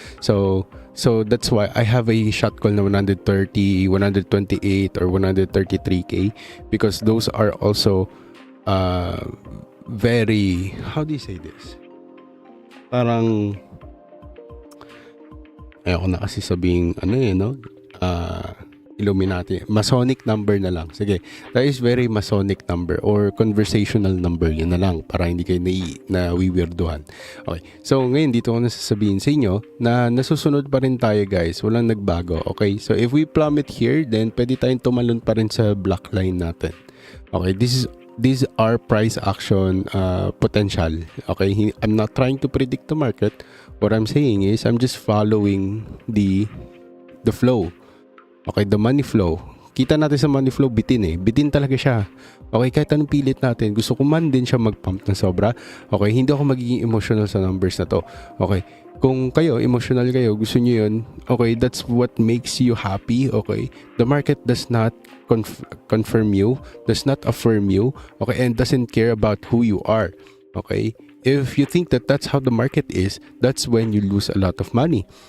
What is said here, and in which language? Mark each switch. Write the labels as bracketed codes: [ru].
[en] So that's why I have a shot call na 130, 128 or 133K because those are also very, how do you say this? [tl] Parang ayoko na kasi sabing no? Illuminati. Masonic number na lang. Sige. [en] That is very Masonic number or conversational number. [tl] Yun na lang para hindi kayo na-weirduhan. Okay. So, ngayon dito ko nasasabihin sa inyo na nasusunod pa rin tayo guys. Walang nagbago. Okay. [en] So, if we plummet here, then [tl] pwede tayong tumalon pa rin sa black line natin. Okay. [en] These are price action potential. Okay. I'm not trying to predict the market. What I'm saying is I'm just following the flow. [tl] Okay, [en] the money flow. [tl] Kita natin sa money flow, bitin eh. Bitin talaga siya. Okay, kahit anong pilit natin, gusto ko man din siya mag-pump ng sobra. Okay, hindi ako magiging emotional sa numbers na to. Okay, kung kayo, emotional kayo, gusto nyo yun, okay, [en] that's what makes you happy. Okay, the market does not confirm you, does not affirm you, okay, and doesn't care about who you are. Okay, if you think that that's how the market is, that's when you lose a lot of money.